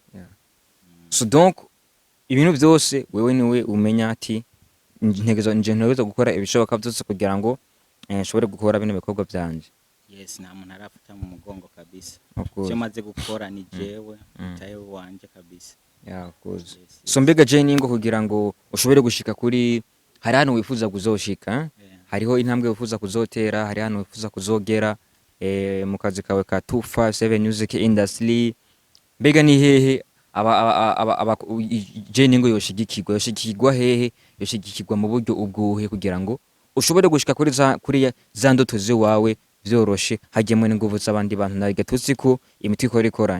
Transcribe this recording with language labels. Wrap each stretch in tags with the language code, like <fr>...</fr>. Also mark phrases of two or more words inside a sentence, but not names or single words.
<rn>So donc ibintu byose wewe niwe umenya ati ntegeza gukora ibishoboka byose kugira ngo nshobore gukora bino bikorwa byanje. Yes, nta muntu arafata mu mugongo kabisa. Cyo maze gukora ni jewe taye wanje kabisa.</rn> <en>Of course.</en> <rn>So mbega Jainingo kugira ngo ushobore gushika kuri hari hano wifuza kuzoshika, hariho intambwe wifuza kuzotera, hari hano wifuza kuzogera mu kazi kawe ka 257</rn> <en>music industry,</en> <rn>mbega ni hehe Jainingo yoshigikirwa hehe, yoshigikirwa mu buryo ubwuhe kugira ngo ushobore gushika kuri za ndoto ziwawe vyoroshe hagiyemo n'inguvu z'abandi bantu na gatutsi ko imiti ikoranye?</rn>